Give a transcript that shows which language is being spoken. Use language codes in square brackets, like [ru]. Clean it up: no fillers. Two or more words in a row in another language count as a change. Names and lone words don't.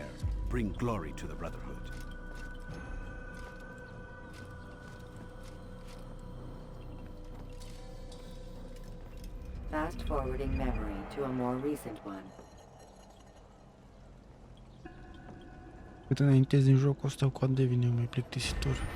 [en] Bring glory to the Brotherhood. Fast-forwarding memory to a more recent one. [ro] Cât înaintezi din jocul ăsta, cu atât devine mai plictisitor.